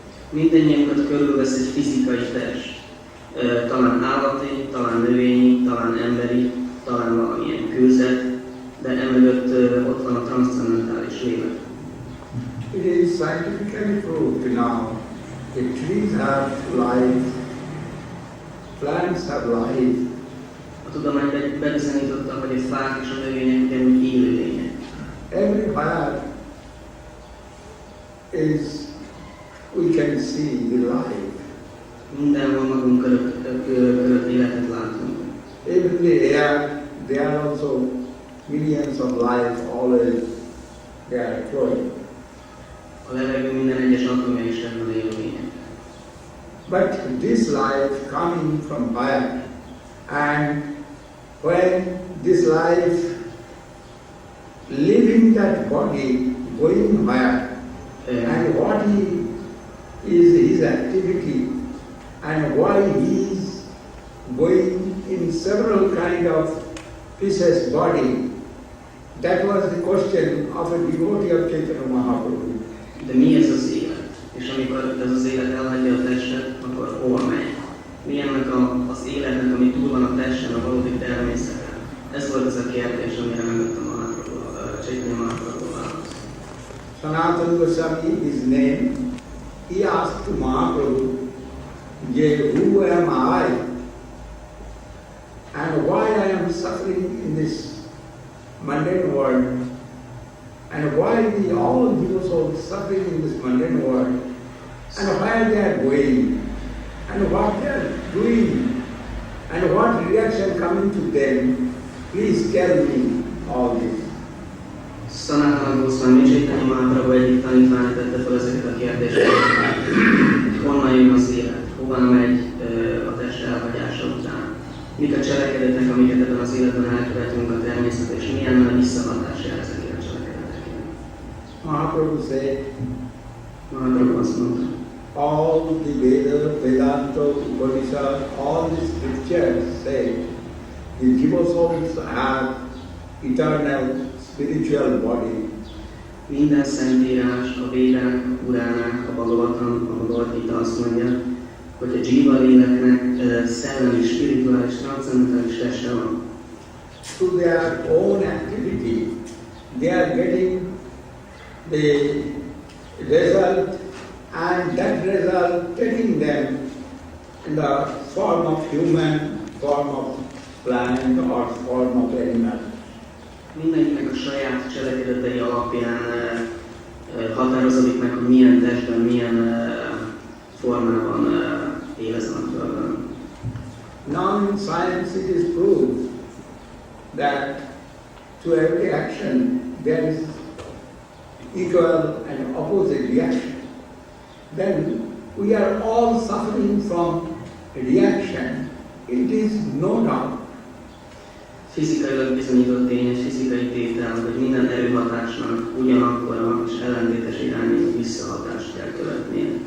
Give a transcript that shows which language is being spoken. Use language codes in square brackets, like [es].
[hu] Mindennyiunkat körülvesz egy fizikai test, talán állati, talán növényi, talán emberi, talán valamilyen kőzet, de emögött ott van a transzcendentális lélek. [en] It is scientifically proved now that trees have life, plants have life. [hu] A tudomány bebizonyította, hogy a fák és a növények ugyanúgy élőlények. [en] Everywhere is we can see the life. [hu] Mindenhol magunk körött életet látunk. [en] Even the air, there are also millions of life always they are flowing. [hu] A levegő minden egyes atomja is rendben élőlények. [en] But this life coming from higher, and when this life leaving that body, going higher, and what is his activity, and why he is going in several kind of pieces body, that was the question of a devotee of Chaitanya Mahaprabhu. [hu] De mi ez az élet? És amikor ez az élet elhagyja a testet, akkor hova megy? Mi ennek az életnek, ami túl van a testen, a valódi természeten? Ez volt az a kérdés, amire megadtam a Chaitanya Mahaprabhu választ. [en] Sanatana Goswami, his name, he asked to Mahaprabhu, who am I? And why I am suffering in this mundane world? And why all jiva souls suffering in this mundane world? And where they are going? And what they are doing? And what reaction coming to them? Please tell me all this. [hu] Sanatana Goswami Chaitanya Mahaprabhu egyik tanítványa tette fel ezeket a kérdéseket. Honnan jön az élet? Hova megy a test elhagyása után? Mik a cselekedetek, amiket ebben az életben elkövetünk a természet, és milyen a visszahatás jár ezekért a cselekedetekért? [en] Mahaprabhu said, [hu] Mahaprabhu azt mondta, [en] all the Veda, Vedanta, Upanishad, all the scriptures say the jiva souls have eternal spiritual body. [hu] Minden szentírás, a Védák, a Puránák, a Bhagavatam, a Bhagavad Gita azt mondja, hogy a jiva léleknek szellemi, spirituális, transzendentális teste van. [en] Through their own activity, they are getting the result, and that result taking them in the form of human, form of plant, or form of animal. [hu] Mindenkinek a saját cselekedetei alapján határozódik meg, hogy milyen testben, milyen formában él ezen a földön. [en] Now in science it is proved that to every action there is equal and opposite reaction. Then we are all suffering from reaction. It is no doubt. [hu] Fizikailag bizonyított tény és fizikai tétel, hogy minden erőhatásnak ugyanakkor és ellentétes irányú visszahatást kell követnie.